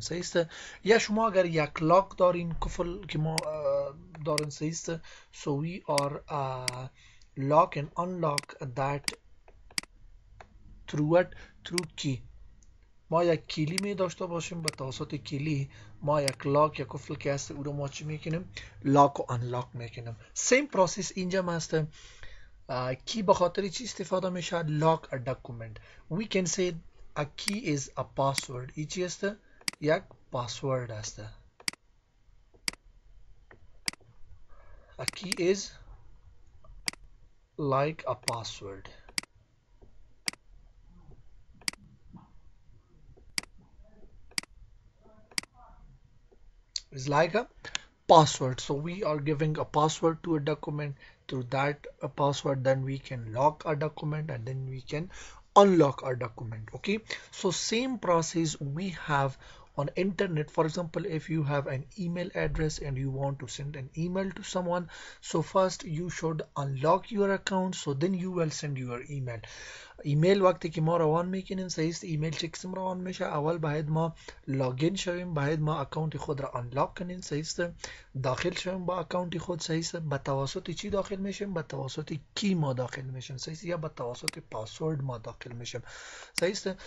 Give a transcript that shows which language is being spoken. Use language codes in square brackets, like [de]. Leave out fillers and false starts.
[fa] صحیح است؟ یا شما اگر یک لاک دارین، کفل که ما دارین، صحیح است؟ [en] So we are lock and unlock that through what? Through key. [fa] ما یک کلی می داشته باشیم، به توسط کلی ما یک لاک یا کفل که هست او را ما چی میکنیم؟ لاک و انلاک میکنیم. سیم پروسیس اینجا هم هست. کی به خاطر چی استفاده میشه؟ [en] lock a document. We can say a key is a password. ای چی است؟ یک پاسورد است. A key is like a password. It's like a password. So we are giving a password to a document. Through that password, then we can lock a document and then we can unlock our document. Okay, so same process we have on internet. For example, if you have an email address and you want to send an email to someone, so first you should unlock your account, so then you will send your email. [fa] ایمیل وقتی که ما روان میکنیم، صحیح است، ایمیل چه قسم روان میشه؟ اول باید ما لاگین شویم، باید ما اکانت خود را انلاک کنیم، صحیح است، داخل شویم با اکانت خود، صحیح است. به توسط چی داخل میشیم؟ به توسط کی ما داخل میشیم، صحیح است، یا به توسط پاسورد ما داخل میشیم، صحیح است.